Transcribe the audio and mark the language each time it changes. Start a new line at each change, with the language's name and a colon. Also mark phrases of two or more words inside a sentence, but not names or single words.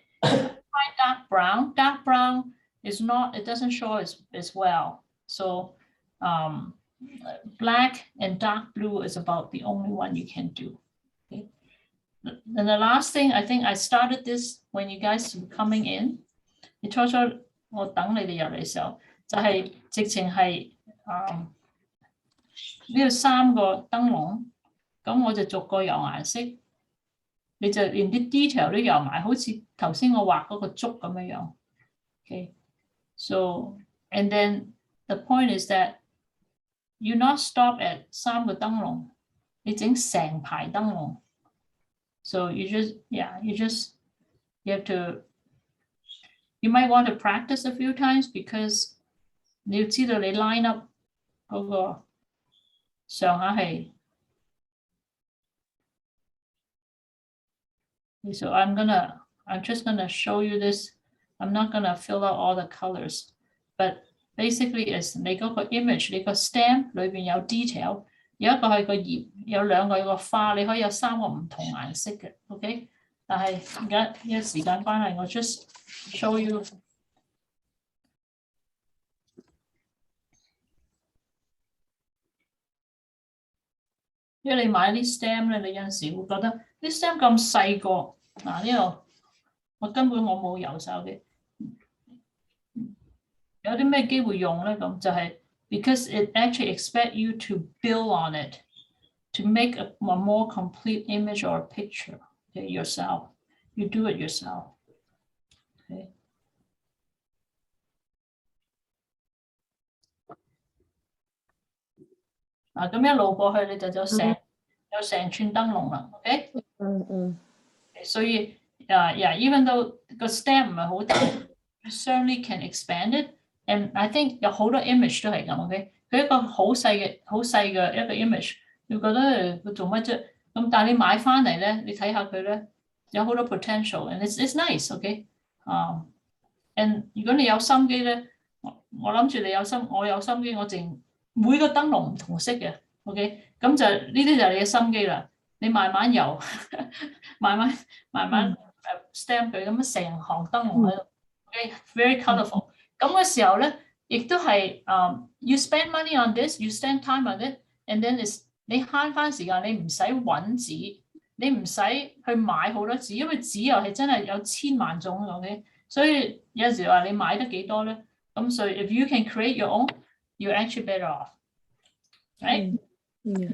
English: Dark brown is not, it doesn't show as well. So black and dark blue is about the only one you can do. Okay. And the last thing, I think I started this when you guys were coming in.
Cantonese: 你初初我等你哋入嚟嘅時候，就係直情係呢度3個燈籠，咁我就逐個油顏色，你就連啲 detail 都油埋，好似頭先我畫嗰個竹咁樣樣。
English: Okay, so and then the point is that you not stop at
Cantonese: 3 個燈籠，你整成排燈籠。
English: So you have to, you might want to practice a few times because
Cantonese: 你要知道你
English: line up
Cantonese: 嗰個上下係。
English: So I'm just gonna show you this. I'm not gonna fill out all the colors, but basically is
Cantonese: 你嗰個 image 你個 stamp 裏邊有 detail。有一個係個葉，有兩個有個花，你可以有3個唔同顏色嘅 ，OK？但係而家因為時間關係，我
English: just show you。
Cantonese: 因為你買啲 stamp 咧，你有陣時會覺得啲 stamp 咁細個，嗱呢度我根本冇油手嘅，有啲咩機會用咧？咁就係。
English: Because it actually expects you to build on it, to make a more complete image or a picture, okay, yourself. You do it yourself.
Cantonese: Okay. 嗱，咁一路過去你就有成串燈籠啦 ，OK？
English: 所以 even though
Cantonese: 個 stamp 唔係好大
English: ，you certainly can expand it. And I think
Cantonese: 有好多 image 都係咁 ，OK？ 佢一個好細嘅一個 image， 你覺得佢做乜啫？咁但係你買翻嚟咧，你睇下佢咧，有好多 potential，
English: and it's nice，
Cantonese: OK？ and 如果你有心機咧，我諗住你有心，我有心機，我淨每個燈籠唔同色嘅 ，OK？咁就呢啲就係你嘅心機啦。你慢慢油，慢慢 stamp 佢咁樣成行燈籠喺度，
English: very colourful。
Cantonese: 咁嘅時候咧，亦都係
English: you spend money on this, you spend time on it，and then is
Cantonese: 你慳翻時間，你唔使揾紙，你唔使去買好多紙，因為紙又係真係有千萬種，OK？所以有陣時話你買得幾多咧？咁所以
English: if you can create your own, you're actually better off, right? Yeah.